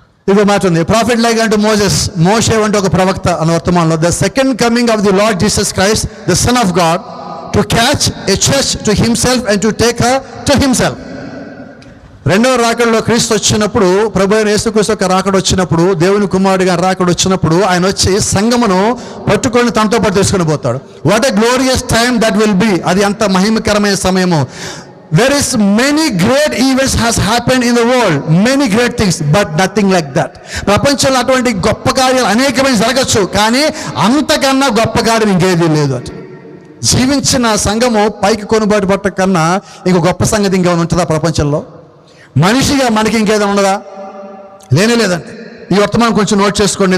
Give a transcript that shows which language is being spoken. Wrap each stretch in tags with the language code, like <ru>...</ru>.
<te>ఇంకో మాట ఉంది, ప్రాఫిట్ లైక్ అంటే మోషే అంటే ఒక ప్రవక్త అన్న వర్తమానంలో,</te> <en>The second coming of the Lord Jesus Christ the son of God to catch a church to himself and to take her to himself.</en> <te>రెండవ రాకడలో క్రీస్తు వచ్చినప్పుడు, ప్రభు అయిన యేసుక్రీస్తు యొక్క రాకడ వచ్చినప్పుడు, దేవుని కుమారుడిగా రాకడ వచ్చినప్పుడు, ఆయన వచ్చి సంఘమును పట్టుకొని తనతో పాటు తీసుకుని పోతాడు.</te> <en>What a glorious time that will be.</en> <te>అది అంత మహిమకరమైన సమయము.</te> <en>There is many great events has happened in the world, many great things, but nothing like that.</en> <te>ప్రపంచంలో అటువంటి గొప్ప కార్యాలు అనేకమైన జరగచ్చు, కానీ అంతకన్నా గొప్ప కార్యం ఇంకేదీ లేదు. అటు జీవించిన సంఘము పైకి కొనుబాటు పట్ట కన్నా ఇంకో గొప్ప సంగతి ఇంకేమైనా ఉంటుందా ప్రపంచంలో? మనిషిగా మనకి ఇంకేదైనా ఉండదా? లేనే లేదండి. ఈ వర్తమానం కొంచెం నోట్ చేసుకోండి.</te>